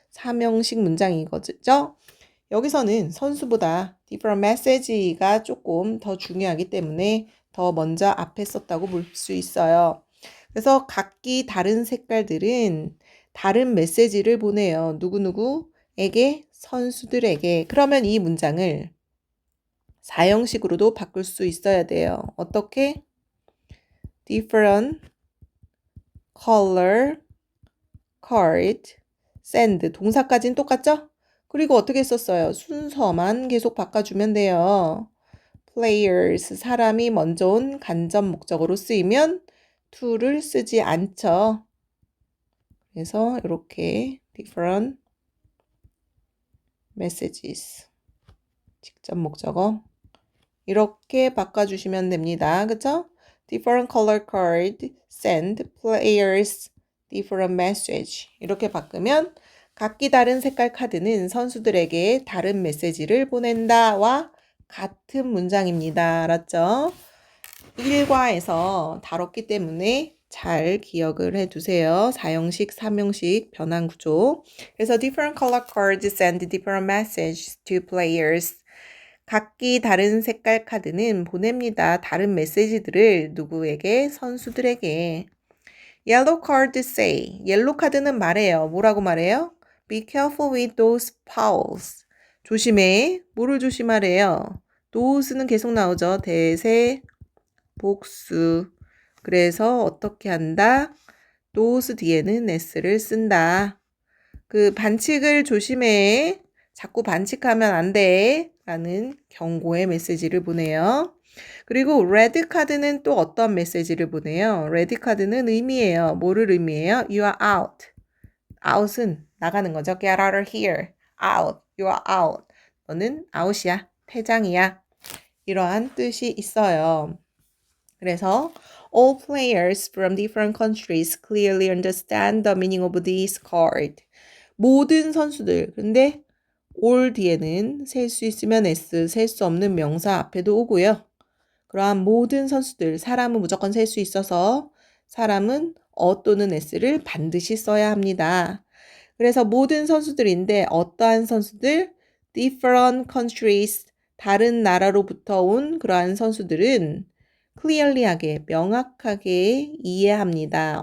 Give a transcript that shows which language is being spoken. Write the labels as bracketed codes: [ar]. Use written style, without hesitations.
[ko] 3형식 문장이거죠. 여기서는 선수보다 [en] different message [ko] 가 조금 더 중요하기 때문에 더 먼저 앞에 썼다고 볼 수 있어요. 그래서 각기 다른 색깔들은 다른 메시지를 보내요. 누구누구에게? 선수들에게. 그러면 이 문장을 4형식으로도 바꿀 수 있어야 돼요. 어떻게? different color card send 동사까지는 똑같죠? 그리고 어떻게 썼어요? 순서만 계속 바꿔주면 돼요. players 사람이 먼저 온 간접 목적으로 쓰이면 to를 쓰지 않죠. 그래서 이렇게 different messages 직접 목적어 이렇게 바꿔주시면 됩니다. 그쵸? [en] different color card send players different message [ko] 이렇게 바꾸면 각기 다른 색깔 카드는 선수들에게 다른 메시지를 보낸다와 같은 문장입니다. 알았죠? 1과에서 다뤘기 때문에 잘 기억을 해두세요. 4형식, 3형식 변환 구조. [en] 그래서 different color cards send different messages to players. [ko] 각기 다른 색깔 카드는 보냅니다. 다른 메시지들을 누구에게? 선수들에게. [en] Yellow card say. [ko] 옐로 카드는 말해요. 뭐라고 말해요? [en] Be careful with those fowls. [ko] 조심해. 뭐를 조심하래요? those는 계속 나오죠. 대세, 복수. 그래서 어떻게 한다? those 뒤에는 s를 쓴다. 그 반칙을 조심해. 자꾸 반칙하면 안 돼. 라는 경고의 메시지를 보내요. 그리고 레드 카드는 또 어떤 메시지를 보내요? 레드 카드는 의미예요. 뭐를 의미해요? [en] You are out. [ko] out은 나가는 거죠. [en] Get out of here. out. You are out. [ko] 너는 out이야. 퇴장이야. 이러한 뜻이 있어요. 그래서 [en] all players from different countries clearly understand the meaning of this card. [ko] 모든 선수들. 근데 all 뒤에는 셀 수 있으면 s, 셀 수 없는 명사 앞에도 오고요. 그러한 모든 선수들, 사람은 무조건 셀 수 있어서 사람은 또는 s를 반드시 써야 합니다. 그래서 모든 선수들인데 어떠한 선수들? different countries, 다른 나라로부터 온 그러한 선수들은 clearly하게, 명확하게 이해합니다.